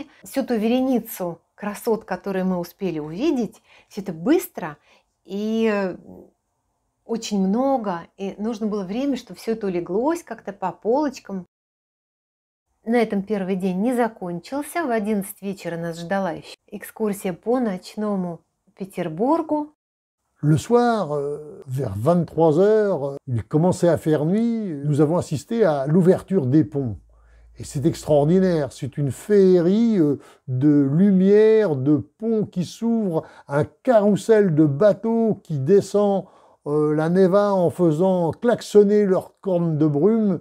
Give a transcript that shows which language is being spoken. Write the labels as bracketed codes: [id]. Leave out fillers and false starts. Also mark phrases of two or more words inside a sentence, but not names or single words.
[ru] Всю ту вереницу красот, которые мы успели увидеть, все это быстро и очень много, и нужно было время, чтобы все это улеглось как-то по полочкам. На этом первый день не закончился. В 11 вечера нас ждала еще экскурсия по ночному Петербургу. [fr] Le soir, vers 23 heures, il commençait à faire nuit. Nous avons assisté à l'ouverture des ponts. Et c'est extraordinaire. C'est une féerie de lumière, de ponts qui s'ouvrent, un carrousel de bateaux qui descend la Neva en faisant klaxonner leurs cornes de brume.